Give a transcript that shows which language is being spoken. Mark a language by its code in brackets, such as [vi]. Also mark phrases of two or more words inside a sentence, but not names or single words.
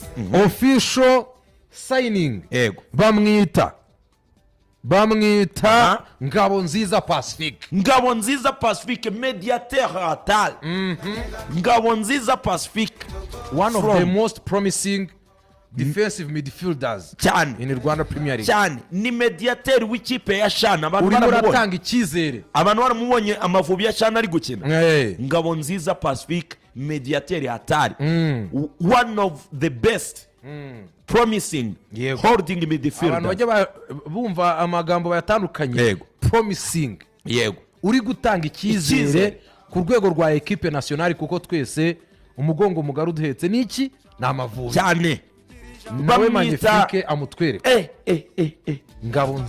[en] official signing [rw] yego bamwita Ngabonziza Pacifique mediateur Hatari. Ngabonziza Pacifique, [en] one of the most promising defensive midfielders [rw] cyane [en] in Rwanda Premier League [rw] cyane. Ni mediateur w'ikipe ya Shana. Abantu baratanga icyizere, abantu baramubonye Amavubi ya Shana ari gukina. Ngabonziza Pacifique, mediateur Hatari. [en] One of the best promising holding midfielder. [rw] Abantu bajya bumva amagambo bayatandukanye. Promising uri gutanga icyizere ku rwego rwa [fr] equipe nationale, [rw] kuko twese umugongo mugari uduhetse niki na Amavubi cyane. nawe Magnifique amutwereka Ngabonziza